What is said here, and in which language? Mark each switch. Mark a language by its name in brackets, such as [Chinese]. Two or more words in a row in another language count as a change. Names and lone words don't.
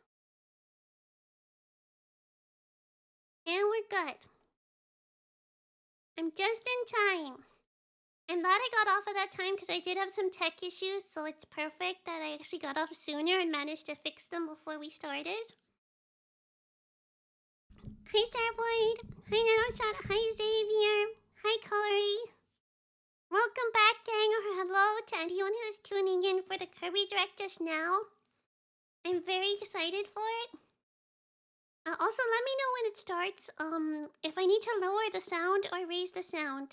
[English] And we're good. I'm just in time. I'm glad I got off at that time because I did have some tech issues, so it's perfect that I actually got off sooner and managed to fix them before we started. Hi Starboy! Hi Nanoshot! Hi Xavier! Hi Corey! Welcome back, gang, or hello to anyone who's tuning in for the Kirby Direct just now. I'm very excited for it. Also, let me know when it starts, if I need to lower the sound or raise the sound.